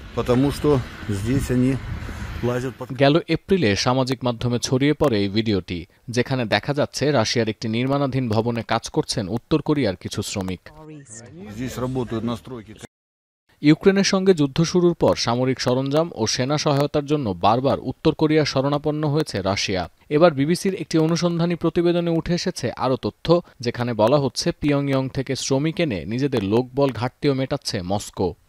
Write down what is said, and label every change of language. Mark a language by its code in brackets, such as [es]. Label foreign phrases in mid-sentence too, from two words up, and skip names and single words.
[ru] потому что здесь они лазят под... [bn] গেল এপ্রিলে সামাজিক মাধ্যমে ছড়িয়ে পড়ে এই ভিডিওটি, যেখানে দেখা যাচ্ছে রাশিয়ার একটি নির্মাণাধীন ভবনে কাজ করছেন উত্তর কোরিয়ার কিছু শ্রমিক। [ru] Здесь работают на стройке. [bn] ইউক্রেনের সঙ্গে যুদ্ধ শুরুর পর সামরিক সরঞ্জাম ও সেনা সহায়তার জন্য বারবার উত্তর কোরিয়ার শরণাপন্ন হয়েছে রাশিয়া। এবার বিবিসির একটি অনুসন্ধানী প্রতিবেদনে উঠে এসেছে আরও তথ্য, যেখানে বলা হচ্ছে পিয়ংইয়ং থেকে শ্রমিক এনে নিজেদের লোকবল ঘাটতিও মেটাচ্ছে মস্কো।